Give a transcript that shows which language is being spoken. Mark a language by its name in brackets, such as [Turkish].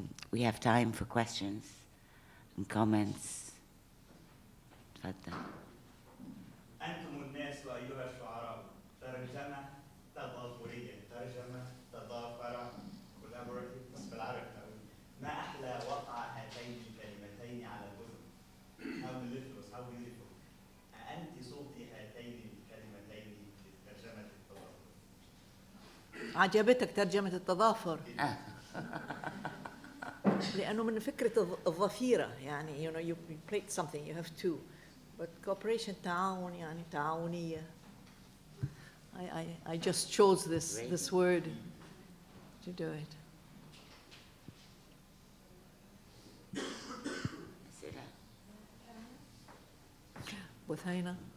[English] We have time for questions and comments. [Arabic] تفضل. أنتم الناس أيها الشعراء، ترجمة تضافرية، ترجمة تضافرة، collaborative بس بالعربي قوي. ما أحلى وقع هاتين الكلمتين على الأذن. [English] How delicious, how beautiful. [Arabic] أنت صوتي هاتين الكلمتين لترجمة التضافر. عجبتك ترجمة التضافر؟ لأنه من فكرة الظفيرة يعني [English] you played something you have two but cooperation [Arabic] تعاون يعني تعاونية. [English] I just chose this word to do it. Buthaina?